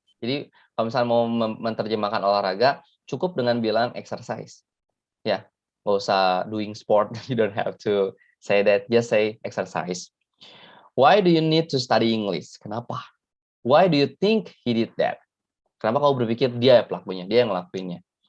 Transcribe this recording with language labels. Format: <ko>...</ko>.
<id>Jadi kalau misalnya mau menerjemahkan olahraga, cukup dengan bilang exercise. Ya, nggak usah</id> <en>doing sport. You don't have to say that. Just say exercise. Why do you need to study English?</en> <id>Kenapa?</id> <en>Why do you think he did that?</en> <id>Kenapa kamu berpikir dia pelakunya, dia yang ngelakuinnya?</id>